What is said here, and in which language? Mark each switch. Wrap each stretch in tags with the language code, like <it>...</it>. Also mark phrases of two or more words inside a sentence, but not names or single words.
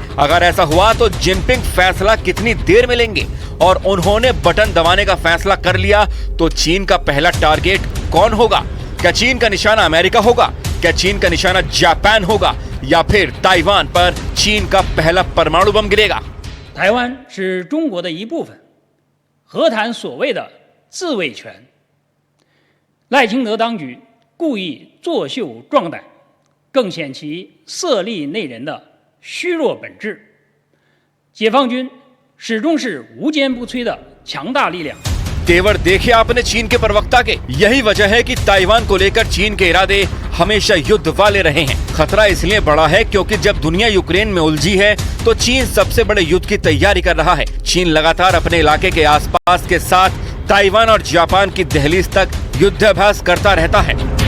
<hi>अगर ऐसा हुआ तो जिनपिंग फैसला कितनी देर में लेंगे और उन्होंने बटन दबाने का फैसला कर लिया तो चीन का पहला टारगेट कौन होगा। क्या चीन का निशाना अमेरिका होगा, क्या चीन का निशाना जापान होगा, या फिर ताइवान पर चीन का पहला परमाणु बम गिरेगा।</hi> <zh>台湾是中国的一部分，何谈所谓的自卫权？赖清德当局故意作秀壮胆，更显其色厉内荏的虚弱本质。解放军始终是无坚不摧的强大力量。</zh> <hi>तेवर देखे आपने चीन के प्रवक्ता के। यही वजह है कि ताइवान को लेकर चीन के इरादे हमेशा युद्ध वाले रहे हैं। खतरा इसलिए बढ़ा है क्योंकि जब दुनिया यूक्रेन में उलझी है तो चीन सबसे बड़े युद्ध की तैयारी कर रहा है। चीन लगातार अपने इलाके के आसपास के साथ ताइवान और जापान की दहलीज तक युद्धाभ्यास करता रहता है।</hi>